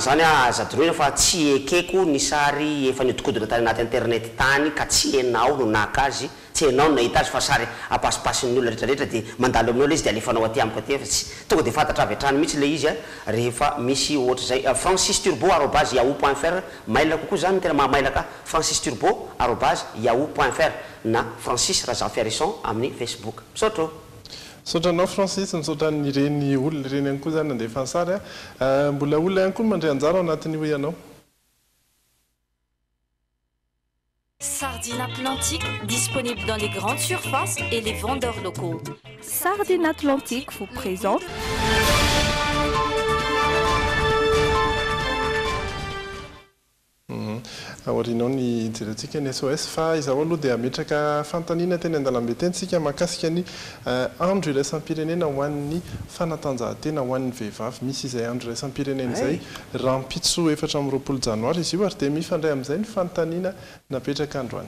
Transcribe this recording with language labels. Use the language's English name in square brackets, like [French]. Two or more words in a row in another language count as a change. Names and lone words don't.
[Malagasy] zany zadoroina fa tsy ekeko ny sary efa niodikodina tany anaty internet tany ka tsy hainao no naka azy tsy hainao no nahita azy fa sary apasipasin'ny olona rehetrarehetra dia mandalo aminao le izy dia alefanao aty amiko aty fa tsy tonga dia fantatra avy hatrany mihitsy le izy rehefa misy ohatra zay Francis Turbo arobase yahoo.fr mail kokoa zany tena mahamailaka Francis Turbo arobase yahoo.fr na Francis Razafiarisson amin'ny Facebook misaotro sotranao Francis misaotra nireny olona ireny ihany koa zany nandefa ny sary mbola olona ihany koa mandray anjara ao anatin'ny hoe ianao [French] Sardine Atlantique, disponible dans les grandes surfaces et les vendeurs locaux. Sardine Atlantique vous présente [Malagasy] aorinao ny jerentsika ny SOS fa izaho aloha dia ametraka fantaniana teny an-dalambe teny sika mahakasika ny andro iraisam-pirenena ho an'ny fanatanjahantena ho an'ny vehivavy misy izay andro iraisam-pirenena izay raha mpitso 4 janoary izy io ary dia mifandray amin'izay ny fantaniana napetraka androany